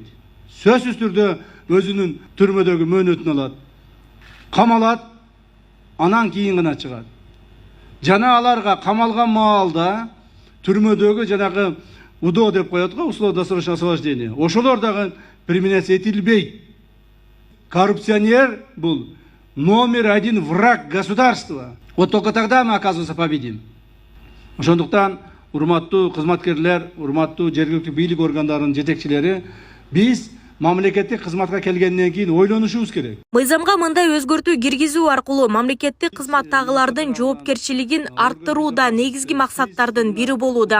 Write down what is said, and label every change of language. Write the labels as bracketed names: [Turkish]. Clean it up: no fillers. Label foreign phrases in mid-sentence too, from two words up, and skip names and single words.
[Kyrgyz] Сөзсүз түрдө өзүнүн түрмөдөгү мөөнөтүн алат, камалат, анан кийин гана чыгат. Жана аларга камалган маалда түрмөдөгү жанагы УДО деп коет го, [Russian] условно-досрочное освобождение. [Kyrgyz] Ошолор дагы применяться этилбейт. [Russian] Коррупционер бул номер один враг государства. Вот только тогда мы, оказывается, победим. [Kyrgyz] Ошондуктан, урматтуу кызматкерлер, урматтуу жергиликтүү бийлик органдарынын жетекчилери, биз мамлекеттик кызматка келгенден кийин ойлонушубуз керек. Мыйзамга мындай өзгөртүү киргизүү аркылуу мамлекеттик кызматтагылардын жоопкерчилигин арттырууда негизги максаттардын бири болууда.